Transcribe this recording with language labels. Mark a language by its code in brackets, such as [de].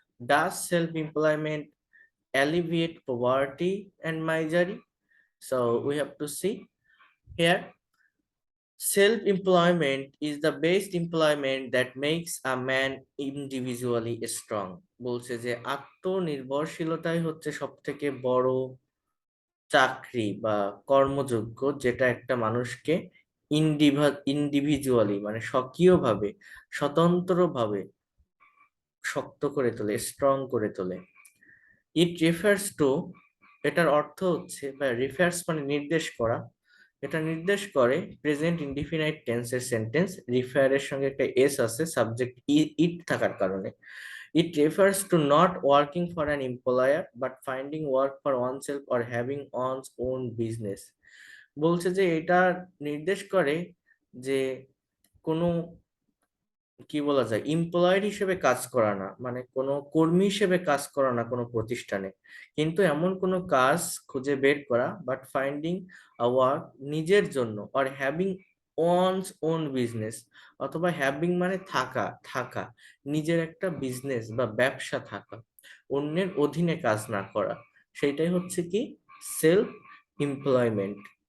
[en] Does self employment alleviate poverty and misery? So we have to see here. Self employment is the best employment that makes a man individually strong. [bn] বলছে যে আত্মনির্ভরশীলতাই হচ্ছে সব থেকে বড় চাকরি বা কর্মযোগ্য, যেটা একটা মানুষকে ইন্ডিভিজুয়ালি মানে স্বকীয়ভাবে, স্বতন্ত্রভাবে শক্ত করে তোলে, স্ট্রং করে তোলে। [en] it refers to, [bn] এটার অর্থ হচ্ছে, বা রেফার্স মানে নির্দেশ করা, এটা নির্দেশ করে প্রেজেন্ট ইনডিফিনাইট টেন্সের সেন্টেন্স, রিফায়ারের সঙ্গে একটা এস আছে সাবজেক্ট ইট থাকার কারণে। [en] It refers to not working for an employer but finding work for oneself or having one's own business. [bn] বলছে যে এটা নির্দেশ করে যে কোনো, কি বলা যায়, এমপ্লয়েড হিসেবে কাজ করা না, মানে কোনো কর্মী হিসেবে কাজ করা না কোনো প্রতিষ্ঠানে, কিন্তু এমন কোনো কাজ খুঁজে বের করা, [en] but finding a work [bn] নিজের জন্য, [en] or having one's own business, [bn] অথবা হ্যাভিং মানে থাকা, থাকা নিজের একটা বিজনেস বা ব্যবসা থাকা, অন্যের অধীনে কাজ না করা, সেইটাই হচ্ছে কি সেলফ এমপ্লয়মেন্ট।